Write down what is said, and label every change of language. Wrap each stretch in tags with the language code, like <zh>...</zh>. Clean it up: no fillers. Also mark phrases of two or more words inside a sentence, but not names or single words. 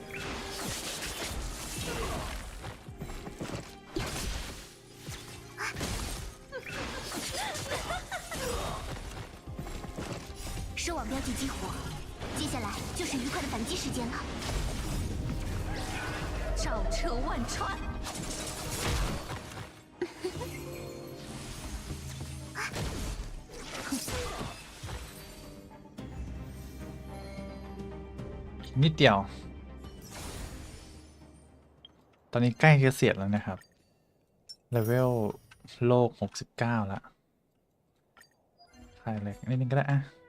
<zh>收网标记激活，接下来就是愉快的反击时间了。照彻万川。</zh> <th>นิดเดียว ตอนนี้ใกล้เกษียณแล้วนะครับ เลเวลโลก69แล้วถ่ายเล็กนิดนึงก็ได้อะ</th>